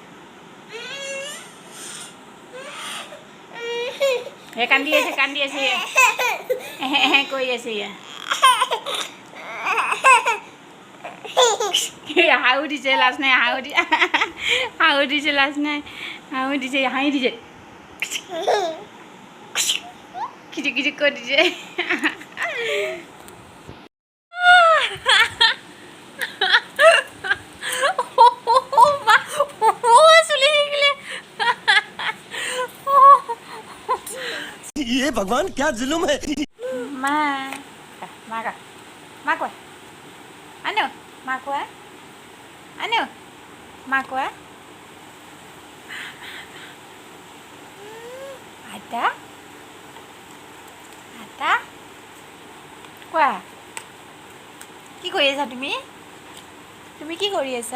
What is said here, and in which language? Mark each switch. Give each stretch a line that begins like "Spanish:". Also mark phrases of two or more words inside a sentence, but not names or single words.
Assamese: কান্দি আছে কৈ আছে হাঁহো দিছে লাজ নাই হাঁহো দিছে লাজ নাই হাঁহো দিছে হাঁহি দিছে কিচিক কৈ দিছে
Hindi: ये भगवान क्या जुल्म है
Assamese: মা কোৱা আনো মা কোৱা আটা কোৱা কি কৰি আছা তুমি কি কৰি